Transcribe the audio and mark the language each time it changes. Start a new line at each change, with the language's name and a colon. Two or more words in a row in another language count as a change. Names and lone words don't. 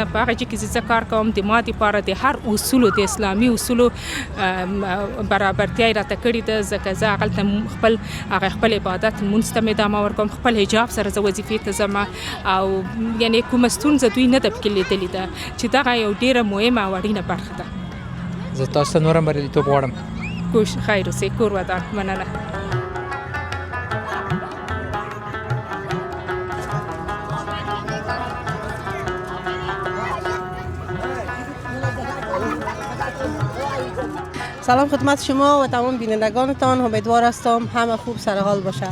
Pashto: په هغه ځای کې چې زه کار کوم د ما دپاره د هر اصولو د اسلامي اصولو برابرتیا یې راته کړې ده، ځکه زه هغلته خپل عبادت لمونځ ته مې ادامه ورکوم، خپل حجاب سره زه وظیفې ته ځم او یعنې کومه ستونزه دوی نه ده پکې لیدلې ده، چې دغه یو ډېره مهمه او اړینه برخه ده. زه تاسو ته نور هم بریالیتوب غواړم. خیر اوسئ، کور ودان. مننه.
Persian: سلام خدمت شما و تمام بینندگانتان، امیدوار هستم همه خوب سر حال باشه.